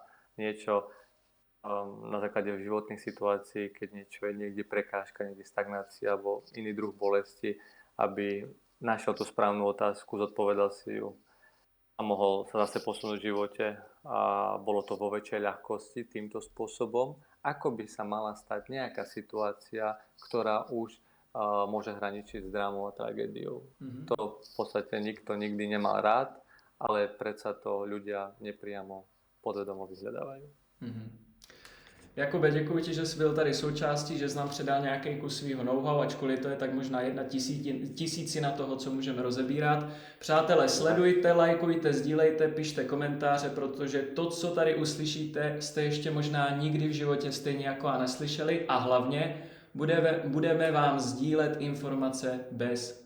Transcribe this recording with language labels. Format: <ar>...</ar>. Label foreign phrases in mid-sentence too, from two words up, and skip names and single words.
<sk>niečo na základe životných situácií, keď niečo je niekde prekážka, niekde stagnácia alebo iný druh bolesti, aby našiel tú správnu otázku, zodpovedal si ju a mohol sa zase posunúť v živote a bolo to vo väčšej ľahkosti týmto spôsobom, ako by sa mala stať nejaká situácia, ktorá už môže hraničiť s drámou a tragédiou. To v podstate nikto nikdy nemal rád, ale predsa to ľudia nepriamo podvedomo vyhľadávajú.</sk> <cs>Jakube, děkuji ti, že jsi byl tady součástí, že jsi nám předal nějaký kus svýho know-how, ačkoliv to je tak možná 1/1000 toho, co můžeme rozebírat. Přátelé, sledujte, lajkujte, sdílejte, pište komentáře, protože to, co tady uslyšíte, jste ještě možná nikdy v životě stejně jako já neslyšeli a hlavně budeme vám sdílet informace bez podmínek.</cs>